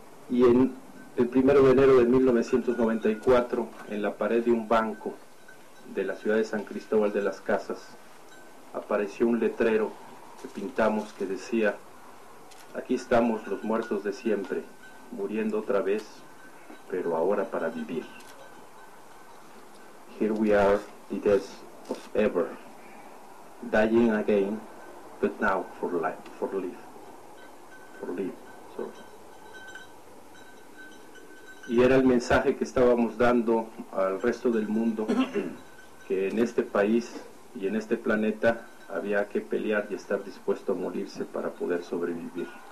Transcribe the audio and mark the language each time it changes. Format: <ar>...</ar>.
<es>Y en el 1 de enero de 1994, en la pared de un banco de la ciudad de San Cristóbal de las Casas, apareció un letrero que pintamos que decía: aquí estamos los muertos de siempre, muriendo otra vez, pero ahora para vivir.</es> <en>Here we are, the dead of ever, dying again, but now for life, for live. For live, sorry.</en> <es>Y era el mensaje que estábamos dando al resto del mundo, que en este país y en este planeta había que pelear y estar dispuesto a morirse para poder sobrevivir.</es>